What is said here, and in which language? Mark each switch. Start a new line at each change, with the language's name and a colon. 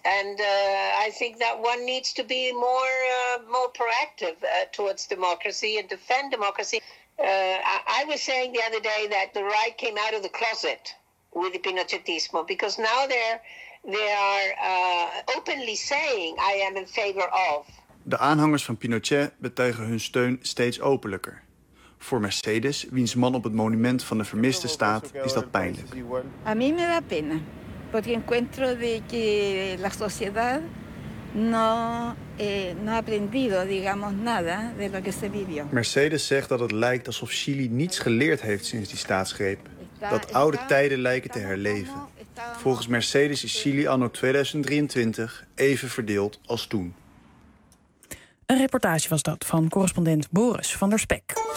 English: And I think that one needs to be more proactive towards democracy and defend democracy. I was saying the other day that the right came out of the closet with the Pinochetismo, because now they are openly saying I am in favor of.
Dutch: De aanhangers van Pinochet betuigen hun steun steeds openlijker. Voor Mercedes, wiens man op het monument van de vermiste staat, is dat pijnlijk.
Spanish: A mí me da pena, porque encuentro de que la sociedad no ha aprendido, digamos, nada de lo que se vivió.
Dutch: Mercedes zegt dat het lijkt alsof Chili niets geleerd heeft sinds die staatsgreep. Dat oude tijden lijken te herleven. Volgens Mercedes is Chili anno 2023 even verdeeld als toen. Een reportage was dat van correspondent Boris van der Spek.